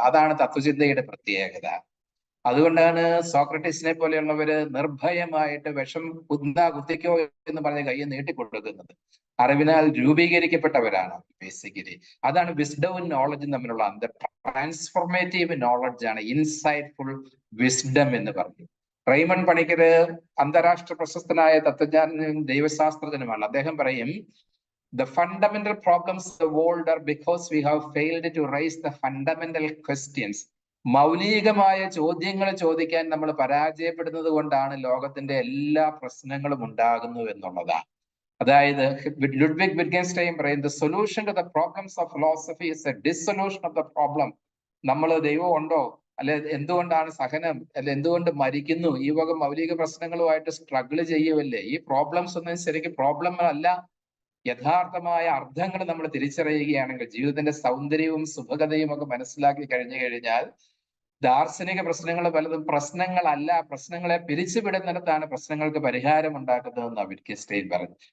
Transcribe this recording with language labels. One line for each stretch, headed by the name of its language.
Malayalam: അതാണ് തത്വചിന്തയുടെ പ്രത്യേകത. അതുകൊണ്ടാണ് സോക്രട്ടീസിനെ പോലെയുള്ളവര് നിർഭയമായിട്ട് വിഷം കുത്തിക്കോ എന്ന് പറഞ്ഞ് കയ്യെ നീട്ടിക്കൊടുക്കുന്നത്. അറിവിനാൽ രൂപീകരിക്കപ്പെട്ടവരാണ് ബേസിക്കലി. അതാണ് വിസ്ഡവും നോളജും തമ്മിലുള്ള അന്തർ. ട്രാൻസ്ഫോർമേറ്റീവ് നോളജ് ആണ് ഇൻസൈറ്റ്ഫുൾ വിസ്ഡം എന്ന് പറഞ്ഞു. റെയ്മൺ പണിക്കര് അന്താരാഷ്ട്ര പ്രശസ്തനായ തത്വജ്ഞാനും ദൈവശാസ്ത്രജ്ഞനുമാണ്. അദ്ദേഹം പറയും,
English: the fundamental problems of the world are because we have failed to raise the fundamental questions.
Malayalam: മൗലികമായ ചോദ്യങ്ങൾ ചോദിക്കാൻ നമ്മൾ പരാജയപ്പെടുന്നത് കൊണ്ടാണ് ലോകത്തിന്റെ എല്ലാ പ്രശ്നങ്ങളും ഉണ്ടാകുന്നു എന്നുള്ളതാണ്. അതായത്
English: Ludwig Wittgenstein
Malayalam: പറയും,
English: the solution to the problems of philosophy is a dissolution of the problem.
Malayalam: നമ്മൾ ദൈവം ഉണ്ടോ, അല്ലെ എന്തുകൊണ്ടാണ് സഹനം, അല്ലെ എന്തുകൊണ്ട് മരിക്കുന്നു, ഈ വക മൗലിക പ്രശ്നങ്ങളുമായിട്ട് സ്ട്രഗിൾ ചെയ്യുമല്ലേ. ഈ പ്രോബ്ലംസ് ഒന്നും ശരിക്കും പ്രോബ്ലം അല്ല. യഥാർത്ഥമായ അർത്ഥങ്ങൾ നമ്മൾ തിരിച്ചറിയുകയാണെങ്കിൽ, ജീവിതത്തിന്റെ സൗന്ദര്യവും സുഭഗതയും ഒക്കെ മനസ്സിലാക്കി കഴിഞ്ഞു കഴിഞ്ഞാൽ, ദാർശനിക പ്രശ്നങ്ങൾ പലതും പ്രശ്നങ്ങളല്ല, പ്രശ്നങ്ങളെ പിരിച്ചുവിടുന്നിടത്താണ് പ്രശ്നങ്ങൾക്ക് പരിഹാരം ഉണ്ടാക്കുന്നതെന്ന് വിറ്റ്ഗൻസ്റ്റൈൻ പറഞ്ഞു.